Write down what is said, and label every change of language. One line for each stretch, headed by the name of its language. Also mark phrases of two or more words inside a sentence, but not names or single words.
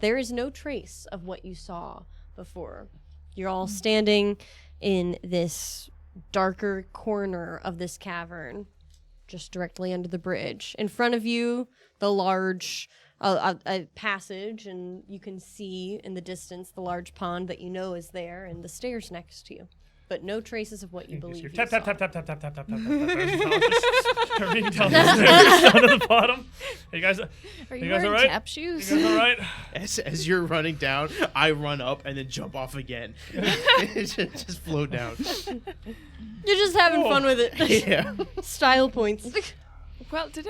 English: There is no trace of what you saw before. You're all standing in this darker corner of this cavern, just directly under the bridge. In front of you, the large a passage, and you can see in the distance the large pond that you know is there, and the stairs next to you. But no traces of what you believe you Tap saw. tap tap tap tap tap tap tap tap tap. Careening down the stairs down to the bottom. Hey, you guys, Are you you guys wearing all right? tap shoes? You guys all right? As you're running down, I run up and then jump off again. just float down. You're just having Whoa. fun with it. Yeah. Style points. Well, did